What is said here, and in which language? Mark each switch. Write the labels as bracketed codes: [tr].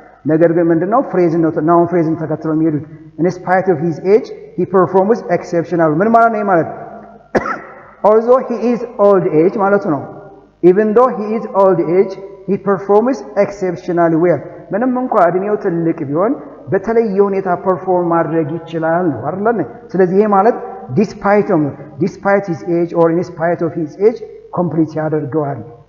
[am] ነገር ግን ምንድነው ፍሬዝ ነው ናውን ፍሬዝን ተከትለው የሚሄዱት. [en] In spite of his age he performs exceptional. [am] ምን ማለት ነው ማለት [en] although he is old age [am] ማለት ነው. [en] Even though he is old age he performs exceptionally well. [am] ምንም እንኳን እድሜው ትልቅ ቢሆን በተለየ ሁኔታ ፐርፎርም ማድረግ ይችላል ነው አይደል? ስለዚህ ይሄ ማለት [en] despite his age or in spite of his age [am] complete ያደርገዋል.